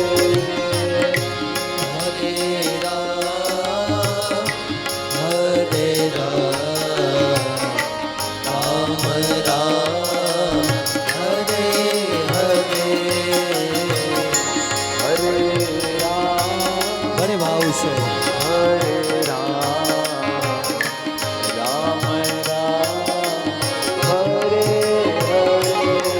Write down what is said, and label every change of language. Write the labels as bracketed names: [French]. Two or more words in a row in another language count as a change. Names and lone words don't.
[Sanskrit] Hare Ram, Hare Ram, Ram Ram, Hare Hare. Hare Ram, [Gujarati] બને ભાવ છે. [Sanskrit] Hare Ram, Ram Ram, Hare Hare.